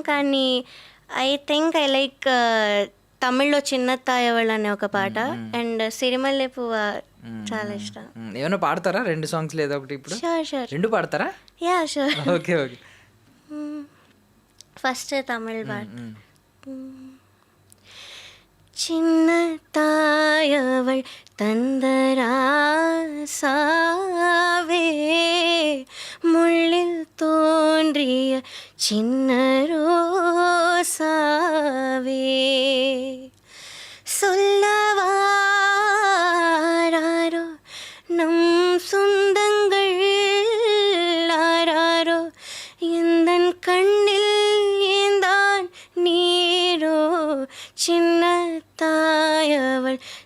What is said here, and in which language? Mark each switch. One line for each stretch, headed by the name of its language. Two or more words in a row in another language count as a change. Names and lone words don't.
Telugu: కానీ
English: I think I like
Telugu: తమిళ్లో చిన్న తాయవళ్ అనే ఒక పాట అండ్ సిరిమల్లె పువ్వ చాలా ఇష్టం. ఏమైనా పాడతారా 2 సాంగ్స్ లేదా ఒకటి? ఇప్పుడు షూర్ 2 పాడతారా?
English: Ya sure. Okay okay.
Telugu: ఫస్ట్ తమిళ్ పాట.
Tamil: சின்ன தாயவள் தந்தராசாவே முள்ளில் தோன்றிய சின்ன ரோசாவே சொல்லவாரோ நம் சொந்தங்கள் ஆராரோ எந்தன் கண்ணில் ஏந்தான் நீரோ சின்ன தாயவள்